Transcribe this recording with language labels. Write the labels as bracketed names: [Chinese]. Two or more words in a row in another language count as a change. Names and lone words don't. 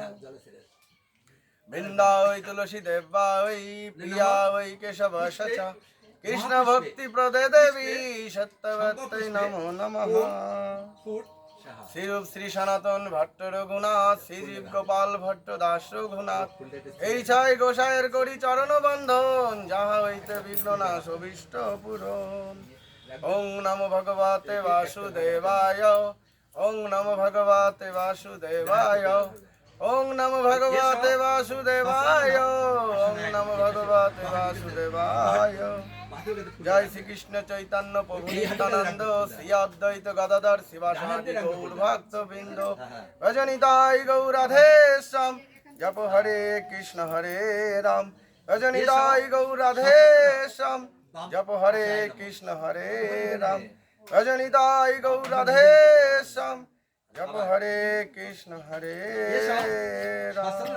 [Sanskrit] বৃন্দা ওই তুলসী দেবা ওই প্রিয়া ওই কেশব সচা কৃষ্ণ ভক্তি প্রদে দেবী সত্যবতী নমো নমঃ শ্রীরূপ শ্রী সনাতন ভট্ট রঘুনাথ [Bangla] শ্রীজীব গোপাল ভট্ট দাস রঘুনাথ এই ছয় গোসাইয়ের করি চরণ বন্ধন যাহা হইতে বিঘ্ন নাশ অভীষ্ট [Sanskrit] পূরণ ওং নমো ভগবতে বাসুদেবায় ওং নমো ভগবতে বাসুদেবায় ওং নমো ভগবতে বাসুদেবায় ওং নমো ভগবতে বাসুদেবায় জয় শ্রীকৃষ্ণ চৈতন্য প্রভু [Bangla] নিত্যানন্দ শ্রী অদ্বৈত গদাধর শিবাসাদি গৌর ভক্ত বৃন্দ ভজনিতাই গৌরাধেশ্যাম জপ হরে কৃষ্ণ হরে রাম ভজনিতাই গৌরাধেশ্যাম জপ হরে কৃষ্ণ হরে রাম ভজনিতাই গৌরাধেশ্যাম জপ হরে কৃষ্ণ হরে রাম